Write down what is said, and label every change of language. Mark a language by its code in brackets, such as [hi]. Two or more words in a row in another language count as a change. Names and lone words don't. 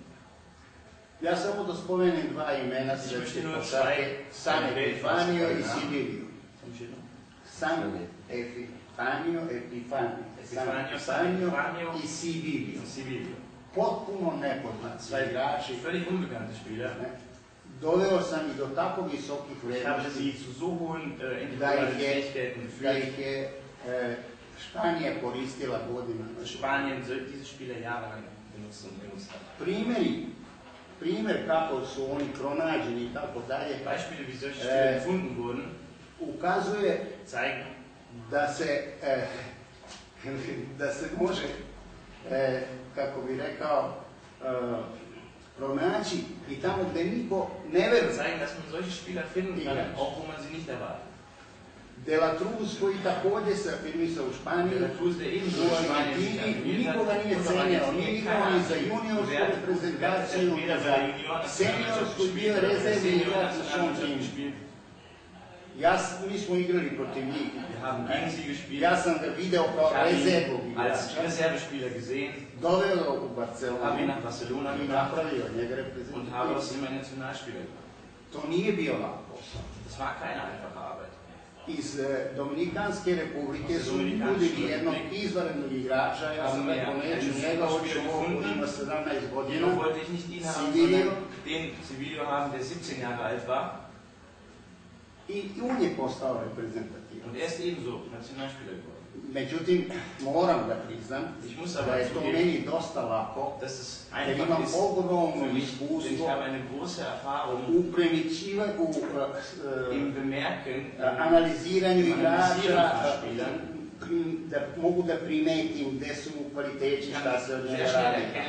[sr] Ja samo da spomenem dva imena svetske košarke, San Epifanio i Sibilio. San Epifanio i Sibilio. Potpuno nepoznat sve igrači. [de] Völlig unbekannte Spieler. [sr] Doveo sam i do tako visokih vrednosti da ih je Španija koristila godinama. [de] Spanien diese Spieler jahrelang benutzt hat. [sr] Primjer kako su oni pronađeni i tako dalje, [de] Beispiele, wie solche Spieler gefunden wurden, [sr] ukazuje [de] zeigen, [sr] da se može, kako bi rekao, pronaći i tamo gdje niko ne veruje. [de] Zeigen, dass man solche Spieler finden kann, auch wo man sie nicht erwartet. [sr] De la Cruz, koji također se afirmisao u Španiji, u Argentini, nikoga nije cenjao, nije igrao ni za juniorsku reprezentaciju, ni za seniorsku, bio je rezervni igrač u svom timu. Mi smo igrali protiv njih. Ja sam ga video kao rezervnog igrača. Doveo ga u Barcelonu i napravio njega reprezentaciju. To nije bio lak posao. Iz Dominikanske republike su nudili jednog izvanrednog igrača, ja sam rekao neću njega, hoću ovo koji ima 17 godina, [de] Sibilio haben, der 17 Jahre alt war. [sr] I on je postao reprezentativan. [de] Und er ist ebenso Nationalspieler geworden. [sr] Međutim, moram da priznam da je to meni dosta lako, jer imam ogromno iskustvo u primičivanju, analiziranju igrača, da mogu da primetim gde su mu kvaliteti, šta se od njega radi.